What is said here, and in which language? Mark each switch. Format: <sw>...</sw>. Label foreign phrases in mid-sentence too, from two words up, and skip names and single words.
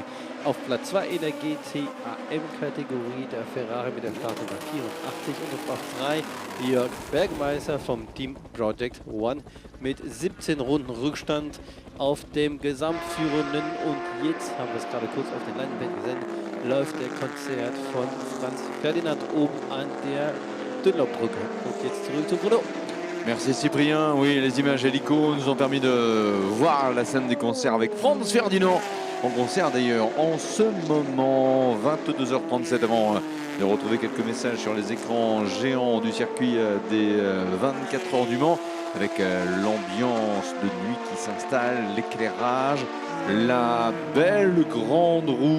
<de>Auf Platz 2 in der GT-AM-Kategorie der Ferrari mit der Startnummer 84 und auf Platz 3 Jörg Bergmeister vom Team Project One mit 17 Runden Rückstand auf dem Gesamtführenden. Und jetzt haben wir es gerade kurz auf den Leinwand gesehen, läuft der Konzert von Franz Ferdinand oben an der Dünlopbrücke. Und jetzt zurück zu Bruno.</de> <fr>Merci Cyprien. Oui, les images hélico nous ont permis de voir la scène des concerts avec Franz Ferdinand. En concert d'ailleurs en ce moment, 22h37, avant de retrouver quelques messages sur les écrans géants du circuit des 24 heures du Mans, avec l'ambiance de nuit qui s'installe, l'éclairage, la belle grande roue.</fr>